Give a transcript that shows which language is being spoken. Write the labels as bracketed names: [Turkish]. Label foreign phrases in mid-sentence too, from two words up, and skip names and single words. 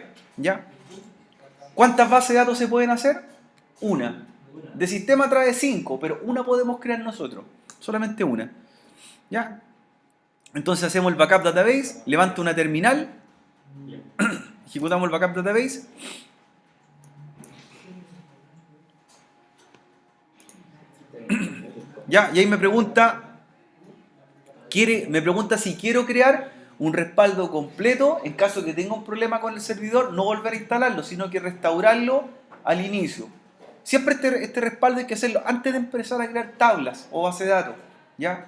[Spanish] ¿Ya? ¿Cuántas bases de datos se pueden hacer? Una. De sistema trae 5, pero una podemos crear nosotros. Solamente una. ¿Ya? Entonces hacemos el [English] backup database, [Spanish] levanto una terminal, ejecutamos el [English] backup database. [Spanish] Ya, y ahí me pregunta si quiero crear un respaldo completo en caso que tenga un problema con el servidor, no volver a instalarlo, sino que restaurarlo al inicio. Siempre este respaldo hay que hacerlo antes de empezar a crear tablas o base de datos, ¿ya?